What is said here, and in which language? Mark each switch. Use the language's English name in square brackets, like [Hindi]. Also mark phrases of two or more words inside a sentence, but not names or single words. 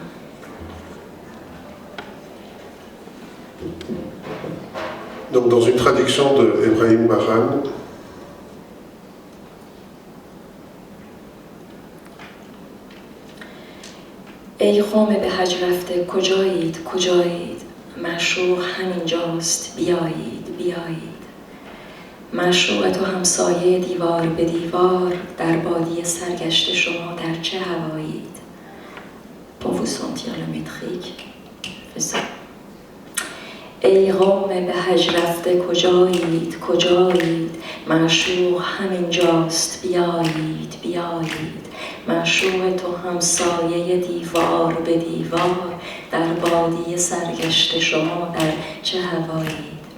[French] Donc dans une traduction de Ibrahim Bahan, [Persian] ای قوم به حج رفته کجایید معشوق همینجاست بیایید معشوق تو همسایه دیوار به دیوار در بادیه سرگشته شما در چه هوایید. [French] Pour vous sentir le métrique, fais ça. [Persian] ای قوم به حج رفته کجایید کجایید، معشوق همینجاست بیایید بیایید. معشوق تو همسایه دیوار به دیوار در بادیه سرگشته شما در چه هوایید.